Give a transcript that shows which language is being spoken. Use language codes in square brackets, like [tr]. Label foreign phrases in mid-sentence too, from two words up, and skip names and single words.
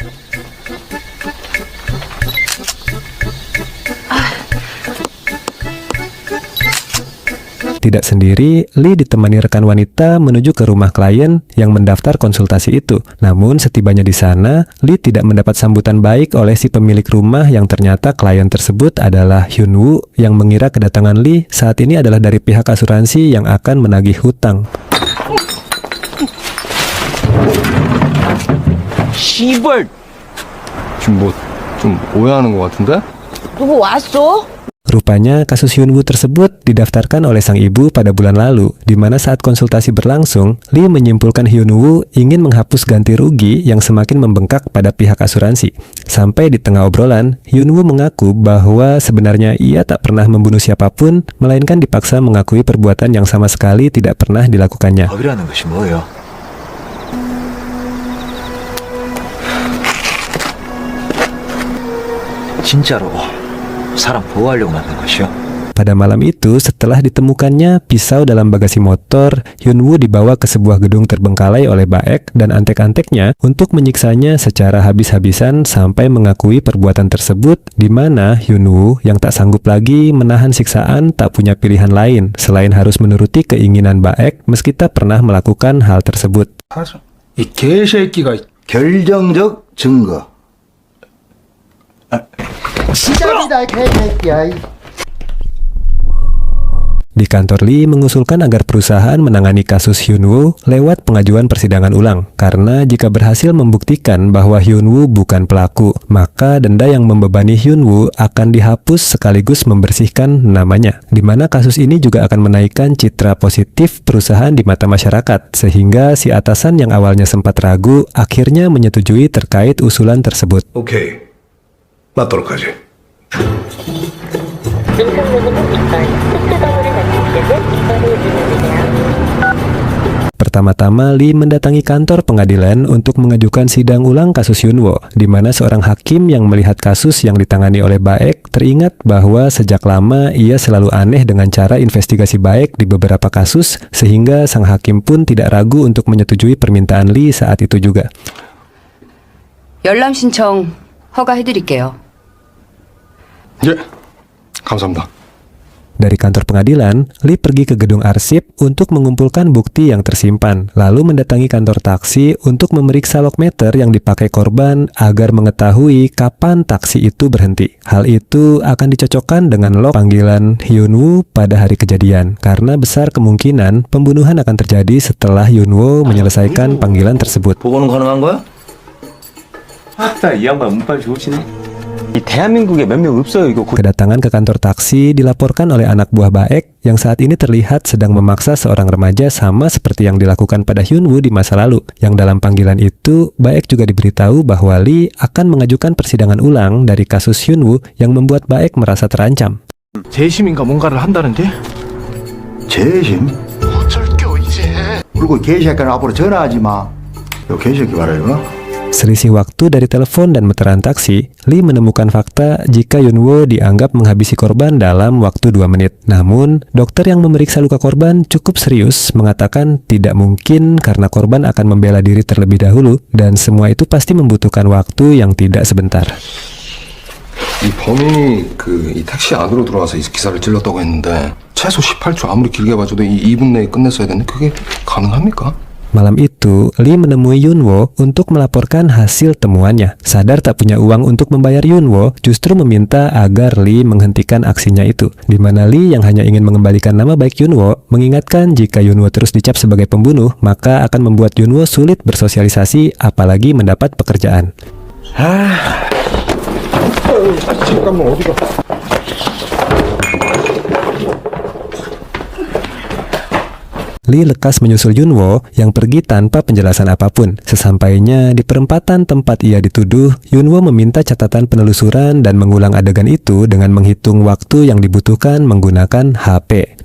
[id] Tidak sendiri, Lee ditemani rekan wanita menuju ke rumah klien yang mendaftar konsultasi itu. Namun setibanya di sana, Lee tidak mendapat sambutan baik oleh si pemilik rumah yang ternyata klien tersebut adalah Hyunwoo yang mengira kedatangan Lee saat ini adalah dari pihak asuransi yang akan menagih hutang. [ko] 시벌. 지금 뭐 좀 오해하는 것 같은데? 누구 왔어? [id] Rupanya kasus Hyunwoo tersebut didaftarkan oleh sang ibu pada bulan lalu, di mana saat konsultasi berlangsung, Lee menyimpulkan Hyunwoo ingin menghapus ganti rugi yang semakin membengkak pada pihak asuransi. Sampai di tengah obrolan, Hyunwoo mengaku bahwa sebenarnya ia tak pernah membunuh siapapun, melainkan dipaksa mengakui perbuatan yang sama sekali tidak pernah dilakukannya. [ko] 법이라는 것이 뭐예요? 진짜로 사람 보호하려고 만든 것이요? [id] Pada malam itu, setelah ditemukannya pisau dalam bagasi motor, Hyunwoo dibawa ke sebuah gedung terbengkalai oleh Baek dan antek-anteknya untuk menyiksanya secara habis-habisan sampai mengakui perbuatan tersebut, di mana Hyunwoo yang tak sanggup lagi menahan siksaan tak punya pilihan lain selain harus menuruti keinginan Baek meski tak pernah melakukan hal tersebut. [ko] 이 개새끼가 결정적 증거. 시작이다, 개새끼야. [id] Di kantor Lee mengusulkan agar perusahaan menangani kasus Hyunwoo lewat pengajuan persidangan ulang, karena jika berhasil membuktikan bahwa Hyunwoo bukan pelaku, maka denda yang membebani Hyunwoo akan dihapus sekaligus membersihkan namanya, di mana kasus ini juga akan menaikkan citra positif perusahaan di mata masyarakat, sehingga si atasan yang awalnya sempat ragu akhirnya menyetujui terkait usulan tersebut. [ko] 오케이 맞도록 하지. [id] Pertama-tama, Lee mendatangi kantor pengadilan untuk mengajukan sidang ulang kasus Hyunwoo, di mana seorang hakim yang melihat kasus yang ditangani oleh Baek teringat bahwa sejak lama ia selalu aneh dengan cara investigasi Baek di beberapa kasus, sehingga sang hakim pun tidak ragu untuk menyetujui permintaan Lee saat itu juga. [ko] 열람 신청 허가해드릴게요. 예, 감사합니다. [id] Dari kantor pengadilan, Lee pergi ke gedung arsip untuk mengumpulkan bukti yang tersimpan, lalu mendatangi kantor taksi untuk memeriksa lokmeter yang dipakai korban agar mengetahui kapan taksi itu berhenti. Hal itu akan dicocokkan dengan log panggilan Hyunwoo pada hari kejadian, karena besar kemungkinan pembunuhan akan terjadi setelah Hyunwoo menyelesaikan panggilan tersebut. [ko] 보고는 가능한 거야? 아따 이 양반 운빨 좋으시네. 이 대한민국에 몇 명 없어요 이거. [id] Kedatangan ke kantor taksi dilaporkan oleh anak buah Baek yang saat ini terlihat sedang memaksa seorang remaja sama seperti yang dilakukan pada Hyunwoo di masa lalu. Yang dalam panggilan itu, Baek juga diberitahu bahwa Lee akan mengajukan persidangan ulang dari kasus Hyunwoo yang membuat Baek merasa terancam. [ko] 재심인가 뭔가를 한다는데? 재심? 어쩔 겨, 이제. 그리고 개새끼는 앞으로 전화하지 마. 요 개새끼 봐라, 이거. [id] Selisih waktu dari telepon dan meteran taksi, Lee menemukan fakta jika Hyunwoo dianggap menghabisi korban dalam waktu 2 menit. Namun, dokter yang memeriksa luka korban cukup serius mengatakan tidak mungkin karena korban akan membela diri terlebih dahulu dan semua itu pasti membutuhkan waktu yang tidak sebentar. [ko] 이 범인이 이 택시 안으로 들어와서 이 기사를 찔렀다고 했는데 최소 18초 아무리 길게 봐줘도 이 2분 내에 끝냈어야 되는데 그게 가능합니까? [id] Malam itu, Lee menemui Hyunwoo untuk melaporkan hasil temuannya. Sadar tak punya uang untuk membayar Hyunwoo, justru meminta agar Lee menghentikan aksinya itu. Di mana Lee yang hanya ingin mengembalikan nama baik Hyunwoo, mengingatkan jika Hyunwoo terus dicap sebagai pembunuh, maka akan membuat Hyunwoo sulit bersosialisasi, apalagi mendapat pekerjaan. [ko] 잠깐만 어디가? [id] Lee lekas menyusul Hyunwoo yang pergi tanpa penjelasan apapun. Sesampainya di perempatan tempat ia dituduh, Hyunwoo meminta catatan penelusuran dan mengulang adegan itu dengan menghitung waktu yang dibutuhkan menggunakan HP.